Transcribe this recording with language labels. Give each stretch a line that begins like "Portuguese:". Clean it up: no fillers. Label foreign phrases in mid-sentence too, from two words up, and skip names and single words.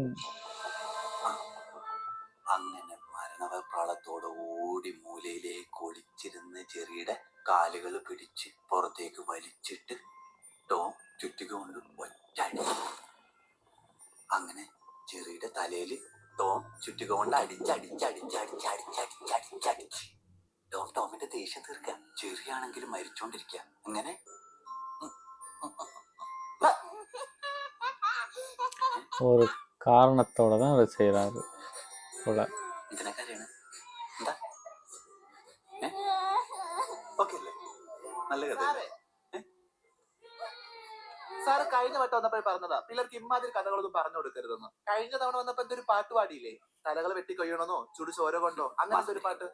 Malayalam: അങ്ങനെ മരണവെപ്രാളത്തോടെ ഓടി മൂലയിലേക്ക് ഒളിച്ചിരുന്ന് ചെറിയുടെ കാലുകൾ പിടിച്ച് പുറത്തേക്ക് വലിച്ചിട്ട് ടോം ചുറ്റിക കൊണ്ട് ഒറ്റടി. അങ്ങനെ ചെറിയുടെ തലയിൽ ടോം ചുറ്റിക കൊണ്ട് അടിച്ചടിച്ചടിച്ചടിച്ചടിച്ചടിച്ചടിച്ചടിച്ച് ടോമിന്റെ ദേഷ്യം തീർക്കുക. ചെറിയാണെങ്കിലും മരിച്ചോണ്ടിരിക്കുക. അങ്ങനെ
Tamil: ஒரு காரணத்தோட தான் அதை செய்யறாரு போல.
Malayalam: ഇതിനെക്കാര്യാണ് എന്താ? ഓക്കെ അല്ലേ? നല്ല കഥ. സാറ് കഴിഞ്ഞ വട്ടം വന്നപ്പോഴേ പറഞ്ഞതാ പിള്ളേർക്ക് ഇമ്മാതിരി കഥകളൊന്നും പറഞ്ഞു കൊടുക്കരുതെന്ന്. കഴിഞ്ഞ തവണ വന്നപ്പോ എന്തൊരു പാട്ട് പാടിയില്ലേ? തലകൾ വെട്ടി കൊയ്യണമെന്നോ ചുടു ചോര കൊണ്ടോ അങ്ങനത്തെ ഒരു പാട്ട്.